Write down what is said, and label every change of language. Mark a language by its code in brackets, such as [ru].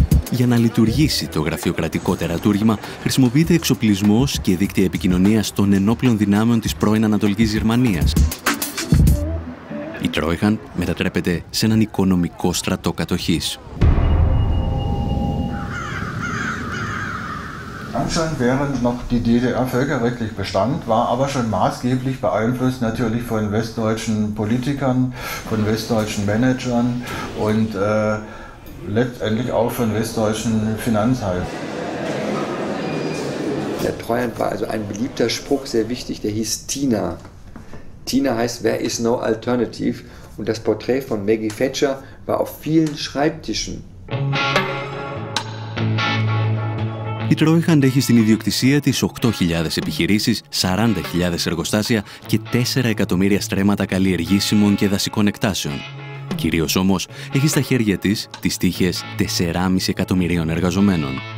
[el] Για να λειτουργήσει το γραφειοκρατικό τερατούργημα, χρησιμοποιείται εξοπλισμός και δίκτυα επικοινωνίας των ενόπλων δυνάμεων της πρώην Ανατολικής Γερμανίας. Η Τρόιχαντ μετατρέπεται σε έναν οικονομικό στρατό κατοχής. [de] Schon während noch die DDR völkerrechtlich bestand, war aber schon maßgeblich beeinflusst natürlich von westdeutschen Politikern, von westdeutschen Managern und letztendlich auch von westdeutschen Finanzhalten. Der Treuhand war also ein beliebter Spruch, sehr wichtig, der hieß Tina. Tina heißt, [en] there is no alternative, [de] und das Porträt von Maggie Thatcher war auf vielen Schreibtischen. [el] Η Τρόιχαντ έχει στην ιδιοκτησία της 8.000 επιχειρήσεις, 40.000 εργοστάσια και 4 εκατομμύρια στρέμματα καλλιεργήσιμων και δασικών εκτάσεων. Κυρίως όμως έχει στα χέρια της τις τύχες 4,5 εκατομμυρίων εργαζομένων.